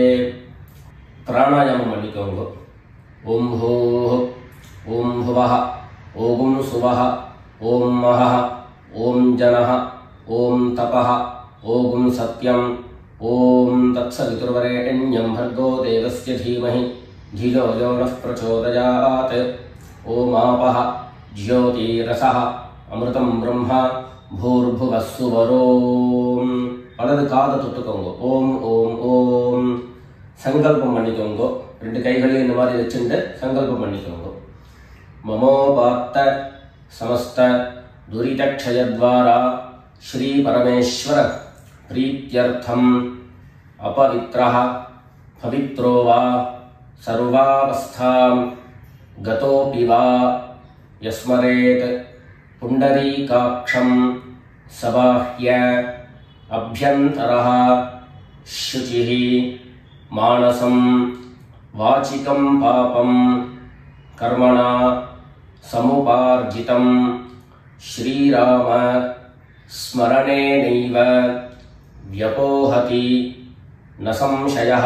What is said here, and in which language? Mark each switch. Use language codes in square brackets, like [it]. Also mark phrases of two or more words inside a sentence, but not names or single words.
[ta] பிராணாயாமம் பண்ணிக்கோங்க. [sa] ओम् भूः, ओम् भुवः, ओम् स्वः, ओम् महः, ओम् जनः, ओम् तपः, ओम् सत्यम्, ओम् तत्सवितुर्वरेण्यम् भर्गो देवस्य धीमहि धियो यो नः प्रचोदयात्. ओम् आपः ज्योतिरसः अमृतं ब्रह्म भूर्भुवः स्वरोम्. [ta] வலது காதை தொட்டுக்கோங்க. [sa] ओम् ओम् ओम्. [ta] சங்கல்பம் பண்ணிக்கோங்க. 2 கைகளையும் இந்த மாதிரி வச்சுட்டு சங்கல்பம் பண்ணிக்கோங்க. [sa] ममोपात्त समस्त दुरितक्षयद्वारा श्री परमेश्वर प्रीत्यर्थम अपवित्रः पवित्रो वा सर्वावस्थां गतोऽपि वा यस्मरेत् पुण्डरीकाक्षं सबाह्य अभ्यन्तरः शुचिः मानसं वाचिकं पापं कर्मणा समुपार्जितं श्रीराम स्मरणेनैव व्यपोहति न संशयः.